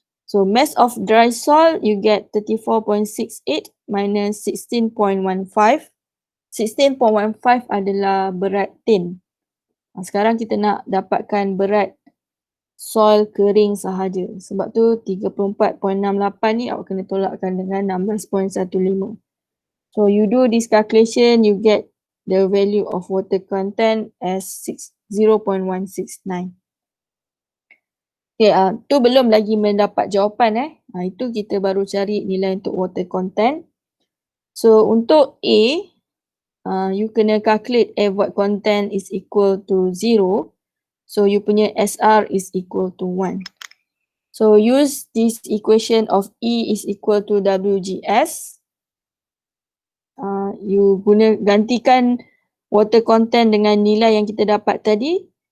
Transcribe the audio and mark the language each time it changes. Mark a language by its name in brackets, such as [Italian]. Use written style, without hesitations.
[English] So mass of dry soil, you get 34.68 minus 16.15. [Malay] 16.15 adalah berat tin. Sekarang kita nak dapatkan berat soil kering sahaja. Sebab tu 34.68 ni awak kena tolakkan dengan 16.15. [English] So you do this calculation, you get the value of water content as 0.169. [Malay] Okay, tu belum lagi mendapat jawapan itu kita baru cari nilai untuk water content. [English] So untuk A, you kena calculate air void content is equal to 0. So you punya SR is equal to 1. So use this equation of E is equal to WGS. [Malay] You guna gantikan water content dengan nilai yang kita dapat tadi.